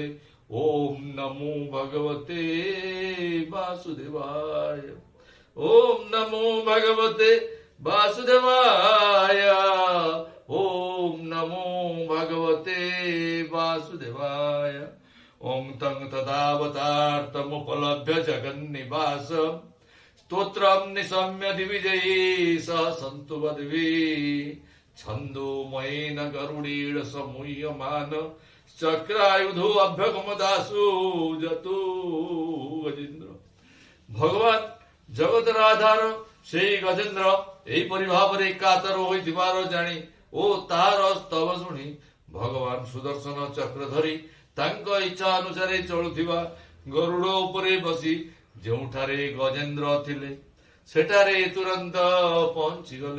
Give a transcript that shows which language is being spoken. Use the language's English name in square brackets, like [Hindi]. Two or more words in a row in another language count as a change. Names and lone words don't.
[Sanskrit] ଓಂ ନମୋ ଭଗବତେ ବାସୁଦେବାୟ। ଓಂ ନମୋ ଭଗବତେ ବାସୁଦେବାୟ। ଓಂ ନମୋ ଭଗବତେ ବାସୁଦେବାୟ। ଓಂ तं ତଦାବତାର୍ତ୍ତମୁପଲଭ୍ୟ ଜଗନ୍ନିବାସ स्तोत्रं निशम्य दिविजयी सह सन्तु वद्भिः छन्दोमयेन गरुडेण समूह्यमान चक्रायुधो अभ्यगमदासु जतु गजेन्द्र। [Odia] ଭଗବାନ ଜଗତର ଆଧାର ସେହି ଗଜେନ୍ଦ୍ର ଏହିପରି ଭାବରେ କାତର ହୋଇଥିବାର ଜାଣି ଓ ତାହାର ସ୍ତବ ଶୁଣି ଭଗବାନ ସୁଦର୍ଶନ ଚକ୍ର ଧରି ତାଙ୍କ ଇଚ୍ଛା ଅନୁସାରେ ଚଳୁଥିବା ଗରୁଡ଼ ଉପରେ ବସି ଯେଉଁଠାରେ ଗଜେନ୍ଦ୍ର ଥିଲେ ସେଠାରେ ତୁରନ୍ତ ପହଞ୍ଚିଗଲେ।